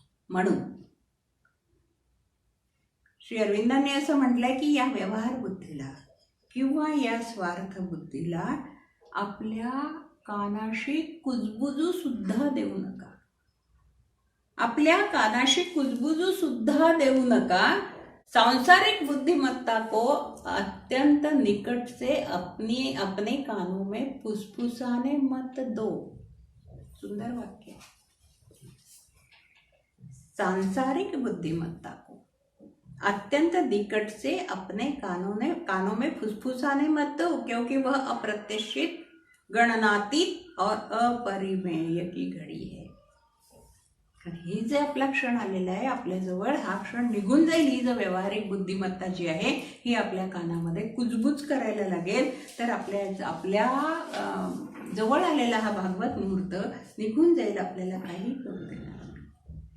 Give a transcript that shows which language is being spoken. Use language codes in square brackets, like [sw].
[mr] म्हणून श्री अरविंदांनी असं म्हटलंय की या व्यवहार बुद्धीला किंवा या स्वार्थ बुद्धीला आपल्या कानाशी कुजबुजू सुद्धा देऊ नका. आपल्या कानाशी कुजबुजू सुद्धा देऊ नका. [hi] सांसारिक बुद्धिमत्ता को अत्यंत निकट से अपने कानों में फुसफुसाने मत दो. सुंदर वाक्य. सांसारिक बुद्धिमत्ता को अत्यंत निकट से अपने कानों में फुसफुसाने मत दो, क्योंकि वह अप्रत्याशित, गणनातीत और अपरिमेय की घड़ी है. [mr] कारण हे जे आपला क्षण आलेला आहे आपल्याजवळ, हा क्षण निघून जाईल, ही जो व्यावहारिक बुद्धिमत्ता जी आहे ही आपल्या कानामध्ये कुजबुज करायला लागेल, तर आपल्या जवळ आलेला हा भागवत मुहूर्त निघून जाईल, आपल्याला काही करू देणार नाही.